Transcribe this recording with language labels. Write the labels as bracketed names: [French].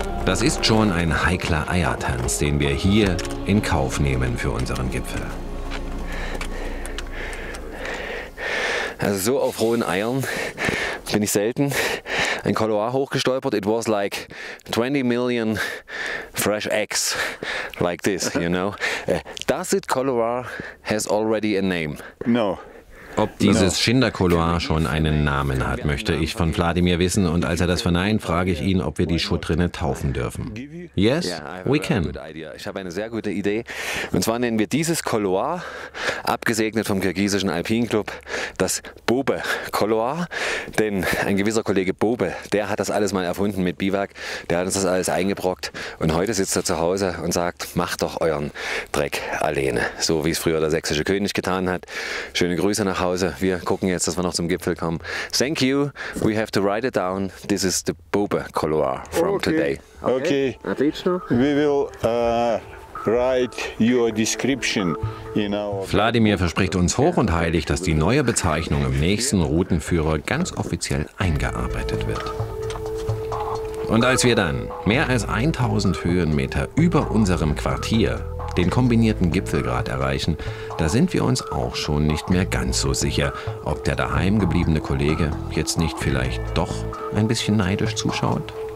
[German] Das ist schon ein heikler Eiertanz, den wir hier in Kauf nehmen für unseren Gipfel. Also so auf rohen Eiern bin ich selten. Ein Couloir hochgestolpert. [English] It was like 20 million fresh eggs like this, you know. Does it Couloir has already a name? No. [German] Ob dieses Schindercouloir schon einen Namen hat, möchte ich von Wladimir wissen. Und als er das verneint, frage ich ihn, ob wir die Schuttrinne taufen dürfen. [English] Yes, we can. [German] Ich habe eine sehr gute Idee. Und zwar nennen wir dieses Couloir, abgesegnet vom kirgisischen Alpinclub, das Bobe-Couloir. Denn ein gewisser Kollege Bobe, der hat das alles mal erfunden mit Biwak. Der hat uns das alles eingebrockt. Und heute sitzt er zu Hause und sagt, macht doch euren Dreck alleine. So wie es früher der sächsische König getan hat. Schöne Grüße nach Hause. Wir gucken jetzt, dass wir noch zum Gipfel kommen. [English] Thank you. We have to write it down. This is the Bobe-Couloir from today. Okay. [Russian] Отлично. [English] We will write your description in our... [German] Wladimir verspricht uns hoch und heilig, dass die neue Bezeichnung im nächsten Routenführer ganz offiziell eingearbeitet wird. Und als wir dann mehr als 1000 Höhenmeter über unserem Quartier den kombinierten Gipfelgrat erreichen, da sind wir uns auch schon nicht mehr ganz so sicher, ob der daheim gebliebene Kollege jetzt nicht vielleicht doch ein bisschen neidisch zuschaut.